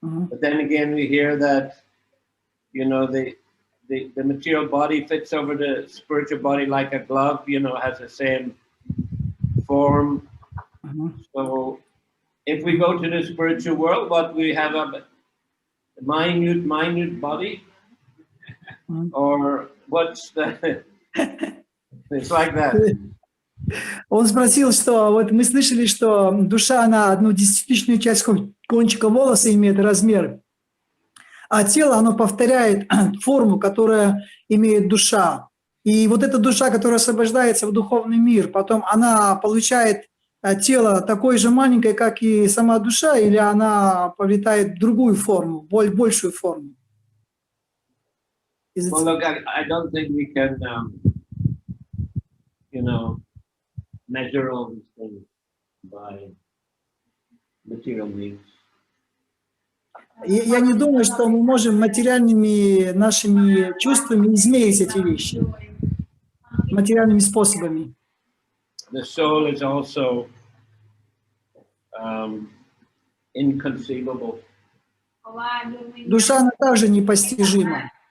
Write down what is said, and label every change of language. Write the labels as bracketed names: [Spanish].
[English] But then again, we hear that, you know, the material body fits over the spiritual body like a glove, you know, has the same form. So if we go to the spiritual world, what we have a minute body, or what's the, it's like that. [Russian] Он спросил, что вот мы слышали, что душа, она одну десятитысячную часть кончика волоса имеет размер, а тело, оно повторяет форму, которая имеет душа. И вот эта душа, которая освобождается в духовный мир, потом она получает тело такое же маленькое, как и сама душа, или она повитает в другую форму, большую форму? [English] Well, look, I don't think we can, you know, measure all these things by material means. [Russian] Я не думаю, что мы можем материальными нашими чувствами измерить эти вещи, материальными способами. [English] The soul is also inconceivable. [Russian] Душа, она также непостижима.